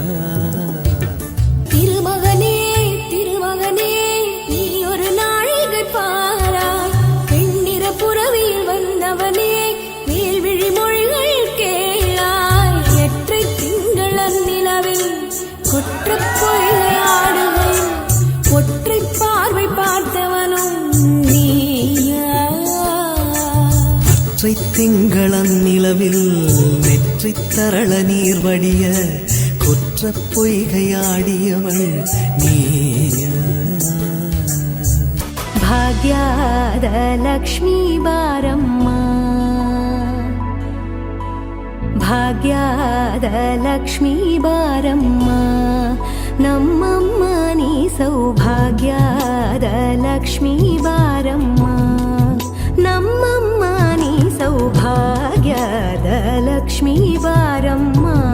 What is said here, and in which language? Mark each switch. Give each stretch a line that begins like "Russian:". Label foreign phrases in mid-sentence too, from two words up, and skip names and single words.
Tamil: திருமகனே திருமகனே நீ ஒரு நாழிகை பாராய் பெண்ணிற புறவியில் வந்தவனே மேல்விழி மொழிகள் கேளாய் எற்றை திங்களன் நிலவில் கொற்ற பொய்கையாடுகையில் ஒற்றை பார்வை பார்த்தவனும் நீயா அற்றை திங்களன் நிலவில் நெற்றித் தரள நீர் வடிய கொற்ற பொய்கையாடியவள் நீயா
Kannada: ಭಾಗ್ಯದ ಲಕ್ಷ್ಮೀ ಬಾರಮ್ಮ ಭಾಗ್ಯದ ಲಕ್ಷ್ಮೀ ಬಾರಮ್ಮ ನಮ್ಮಮ್ಮ ನೀ ಸೌಭಾಗ್ಯದ ಲಕ್ಷ್ಮೀ ಬಾರಮ್ಮ ನಮ್ಮಮ್ಮ ನೀ ಸೌಭಾಗ್ಯದ ಲಕ್ಷ್ಮೀ ಬಾರಮ್ಮ